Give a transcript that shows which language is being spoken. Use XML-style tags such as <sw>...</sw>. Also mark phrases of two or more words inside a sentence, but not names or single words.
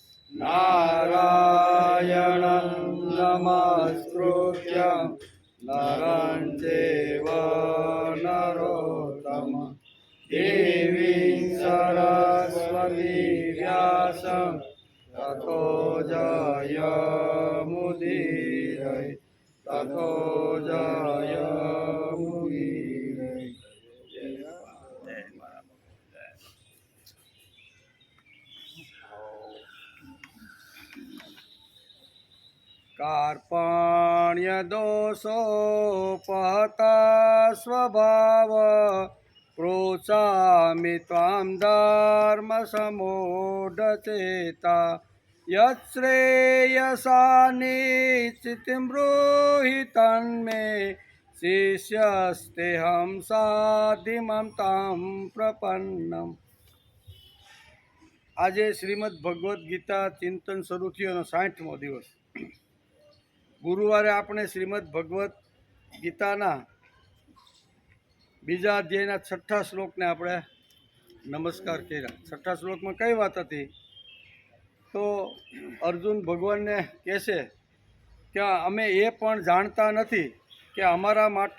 <sa>નારાયણં નમસ્કૃત્ય નરં ચૈવ નરોત્તમં દેવીં સરસ્વતી વ્યાસં તતો જયમુદીરય તતો જયમુદીરય कार्पण्य दोषोपहता स्वभाव प्रोचामि त्वां धर्मसमूढचेता यच्छ्रेयसानिश्चितिं ब्रूहि तन्मे शिष्यस्तेऽहं साधिमं तां प्रपन्नम्</sa> <gu>આજે શ્રીમદ ભગવદ્ ગીતા ચિંતન શરૂ થયો એનો 60મો દિવસ ગુરુવારે આપણે શ્રીમદ ભગવદ્ ગીતાના બીજા અધ્યાયના 6ઠ્ઠા શ્લોકને આપણે નમસ્કાર કર્યા 6ઠ્ઠા શ્લોકમાં કઈ વાત હતી તો અર્જુન ભગવાનને કહેશે કે અમે એ પણ જાણતા નથી કે અમારા માટે</gu>